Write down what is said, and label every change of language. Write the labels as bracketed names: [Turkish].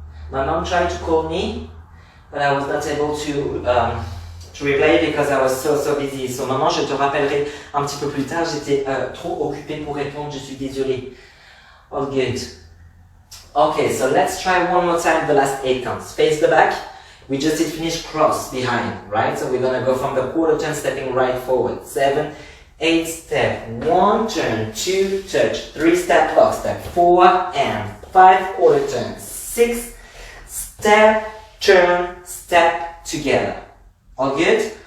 [English] My mom tried to call me, but I was not able to reply because I was so busy. [French] So maman, je te rappellerai un petit peu plus tard. J'étais trop occupée pour répondre. Je suis désolée. [English] All good. Okay, so let's try one more time the last 8 counts. Face the back. We just did finish cross behind, right? So we're gonna go from the quarter turn, stepping right forward. 7, 8, step, 1, turn, 2, touch, 3, step, lock, step, 4, and 5, quarter turn, 6, step, turn, step, together. All good?